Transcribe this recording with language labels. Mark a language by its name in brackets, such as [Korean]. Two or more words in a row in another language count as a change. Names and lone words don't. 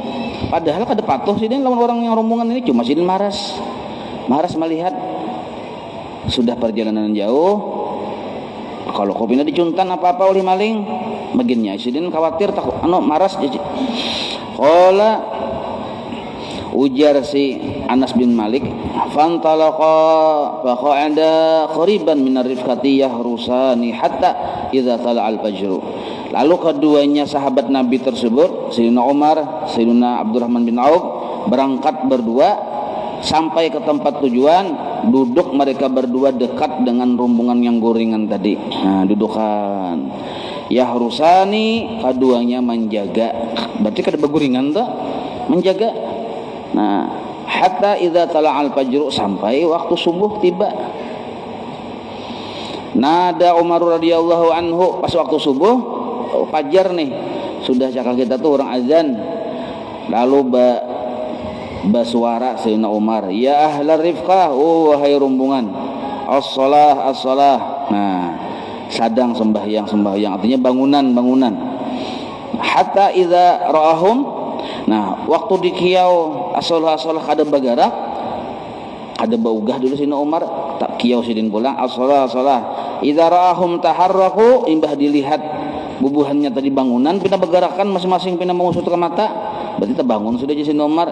[Banjar] Padahal kada patuh sih lawan orang yang rombongan ini, cuma sidin maras melihat sudah perjalanan jauh. Kalau kopina dicuntan apa-apa oleh maling, baginnya sidin khawatir takut maras. [Arabic] Qala, [Banjar] ujar si [Arabic] Anas bin Malik, فانطلقا فقعدا قريبا من الرفقة يحرسان حتى إذا طلع الفجر. [Banjar] Lalu keduanya sahabat Nabi tersebut, Sayyidina Umar, Sayyidina Abdurrahman bin Auf, berangkat berdua sampai ke tempat tujuan. Duduk mereka berdua dekat dengan rombongan yang gorengan tadi. Nah, dudukan. Yahrusani, keduanya menjaga. Berarti kada bergorengan tuh, menjaga. Nah, [Arabic] حتى إذا طلع الفجر, [Banjar] sampai waktu subuh tiba. Nada Umar [Arabic] رضي الله عنه, [Banjar] pas waktu subuh fajar nih, sudah cakap kita tuh orang azan. Lalu bersuara Sayyidina Umar, [Arabic] يا أهل الرفقة, [Banjar] oh wahai rombongan, [Arabic] الصلاة الصلاة. [Banjar] Nah, sadang sembahyang, artinya bangunan. [Arabic] حتى إذا رآهم, [Banjar] nah waktu dikiau as-salah kada bagarak, kada baugah dulu Sayyidina Umar, tak kiau sidin pulang [Arabic] الصلاة الصلاة. إذا رآهم تحركوا, [Banjar] imbah dilihat bubuhannya tadi bangunan pina bergerakan masing-masing pina mengusut ke mata, berarti terbangun sudah Sidin Umar.